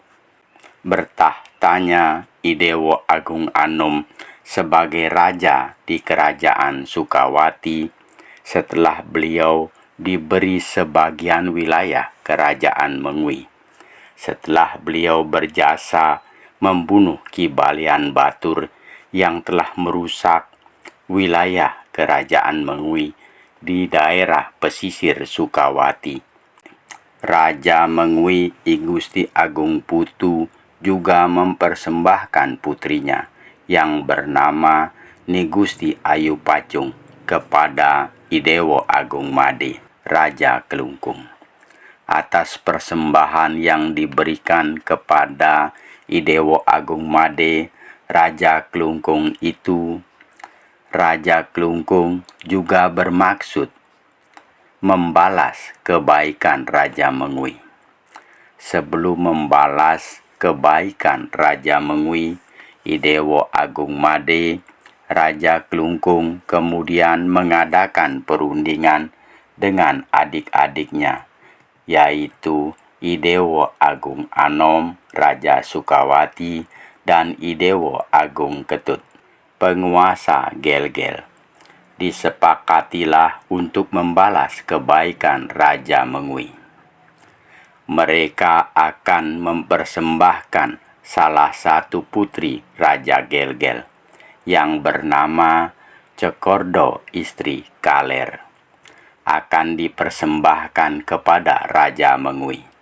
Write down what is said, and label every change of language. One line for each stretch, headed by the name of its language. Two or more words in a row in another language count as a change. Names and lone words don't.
Indonesian: Bertahtanya Idewo Agung Anom sebagai raja di Kerajaan Sukawati setelah beliau diberi sebagian wilayah Kerajaan Mengwi. Setelah beliau berjasa membunuh Ki Balian Batur yang telah merusak wilayah Kerajaan Mengwi di daerah pesisir Sukawati. Raja Mengwi I Gusti Agung Putu juga mempersembahkan putrinya yang bernama Ni Gusti Ayu Pacung kepada Idewo Agung Made, Raja Kelungkung. Atas persembahan yang diberikan kepada Idewo Agung Made, Raja Kelungkung itu, Raja Kelungkung juga bermaksud membalas kebaikan Raja Mengwi. Sebelum membalas kebaikan Raja Mengwi, Idewo Agung Made, Raja Kelungkung kemudian mengadakan perundingan dengan adik-adiknya, yaitu Idewo Agung Anom, Raja Sukawati, dan Idewo Agung Ketut, penguasa Gelgel. Disepakatilah untuk membalas kebaikan Raja Mengwi. Mereka akan mempersembahkan salah satu putri Raja Gelgel yang bernama Cekordo Istri Kaler, akan dipersembahkan kepada Raja Mengwi.